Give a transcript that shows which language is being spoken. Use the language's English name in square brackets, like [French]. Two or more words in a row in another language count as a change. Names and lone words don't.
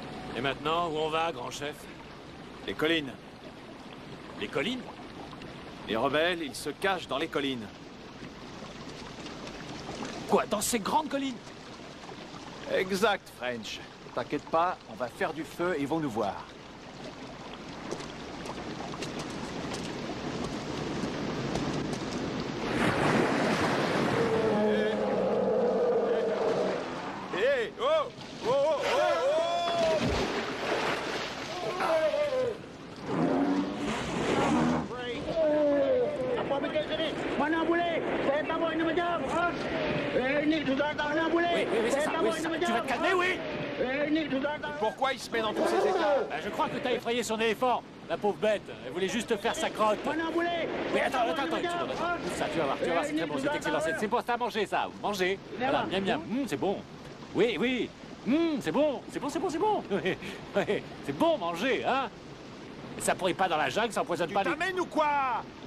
[French] Et maintenant, où on va, grand chef? Les collines. Les collines? Les rebelles, ils se cachent dans les collines. Quoi, dans ces grandes collines? Exact, French. T'inquiète pas, on va faire du feu et ils vont nous voir. Hey, oh, oh, oh, oh, oh. [Malay] Mana boleh? Saya tak mau ini macam. Ini sudah tak mana boleh? [French] Oui, c'est ça, oui, c'est ça. Tu vas te calmer, oui? [Malay] Ini sudah tak. [French] Pourquoi il se met dans tous ces états? Je crois que t'as effrayé son éléphant. La pauvre bête, elle voulait juste faire sa crotte. [Malay] Mana boleh? [French] Oui, attends, une seconde, attends. Ça, tu vas voir, c'est très bon, c'est excellent. C'est pour ça, manger ça, manger. Voilà, miam miam, c'est bon. Oui, oui, c'est bon, c'est bon. Oui, oui, c'est bon, manger, hein? Ça pourrit pas dans la jungle, ça empoisonne pas les... Tu t'amènes ou quoi?